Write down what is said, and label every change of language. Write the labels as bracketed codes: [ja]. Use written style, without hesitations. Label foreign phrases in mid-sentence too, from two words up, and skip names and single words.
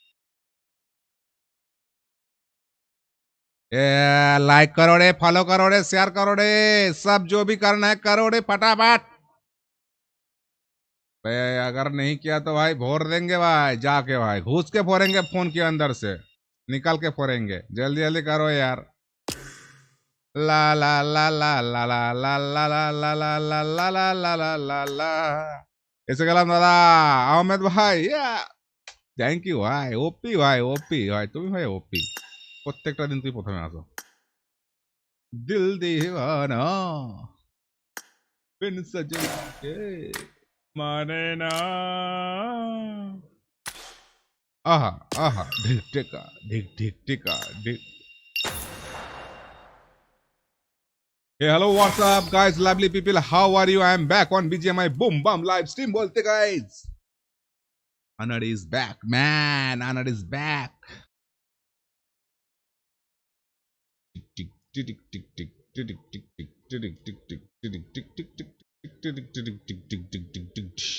[hi] लाइक करो रे फॉलो करो रे शेयर करो रे सब जो भी करना है करो रे फटाफट भाई अगर नहीं किया तो भाई भोर देंगे भाई जाके भाई घुस के फोड़ेंगे फोन के अंदर से निकाल के फोड़ेंगे जल्दी जल्दी करो यार ला ला ला ला [bn] ला ला ला ला ला ला ला ला ला ला ला ला ला ला এসে গেলাম দাদা আহমেদ ভাই [en] thank you [bn] ভাই ওপি ভাই তুমি ভাই ওপি প্রত্যেকটা দিন তুই প্রথমে আসো [hi] दिल दीवाना बिन सजना के माने ना आहा आहा ढिक ढिका ढिक ढिक [en] Hey, hello, what's up, guys? Lovely people, how are you? I am back on BGMI Boom Bam live stream. Bolte, guys. Anand is back, man. Anand is back. Tick tick tick tick tick tick tick tick tick tick tick tick tick tick tick tick.